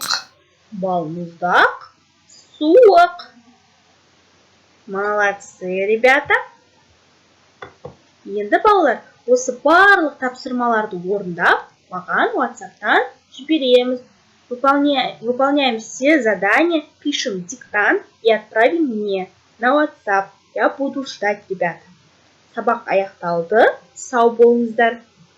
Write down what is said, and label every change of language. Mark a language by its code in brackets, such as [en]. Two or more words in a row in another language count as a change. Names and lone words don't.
[kk] Балмұздақ суық. [ru] Молодцы, ребята. [kk] Енді балалар, осы барлық тапсырмаларды орындап, маған WhatsApp-тан жібереміз. [ru] Выполняем все задания, пишем диктант и отправим мне на WhatsApp. Я буду ждать, ребята. [kk] Сабақ аяқталды. Сау болыңыздар.